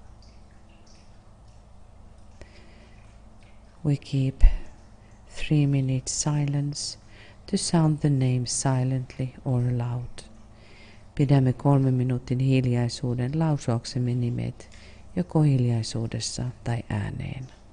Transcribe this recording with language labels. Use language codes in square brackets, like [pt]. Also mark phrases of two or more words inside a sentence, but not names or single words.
[en] We keep 3 minutes silence to sound the name silently or aloud. [fi] Pidämme 3 minuutin hiljaisuuden lausuaksemme nimet joko hiljaisuudessa tai ääneen.